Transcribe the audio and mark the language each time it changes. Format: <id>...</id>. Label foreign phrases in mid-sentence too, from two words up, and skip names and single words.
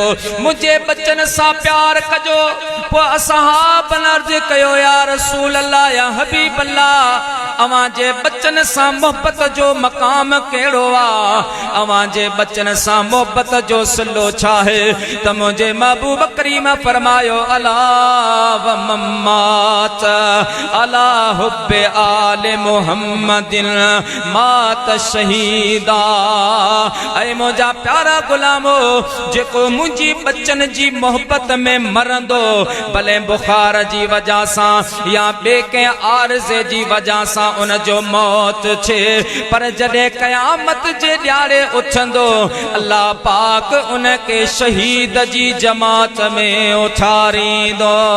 <sd>मुंहिंजे बच्चन सां प्यार कजो। पोइ असहाब अर्ज़ कयो</sd> <ar>يا رسول الله يا حبيب الله</ar> <sd>अवां जे बच्चन सां मोहब्बत जो मकाम कहिड़ो आहे? अवां जे बच्चन सां मोहब्बत जो सिलो छा आहे? ته منهنجي محبوب ڪريم فرمايو</sd> <ar>ألا ومن مات على حب آل محمد مات شهيدا.</ar> <sd>ऐ मुंहिंजा प्यारा गुलामो जेको मुंहिंजी बच्चन जी मोहब्बत में मरंदो भले बुखार जी वजह सां या ॿिए कंहिं आरज़े जी वजह सां उन जो मौत थे, पर जॾहिं क़यामत जे ॾियारे उथंदो अल्लाह पाक उन के शहीद जी जमात में उथारींदो।</sd>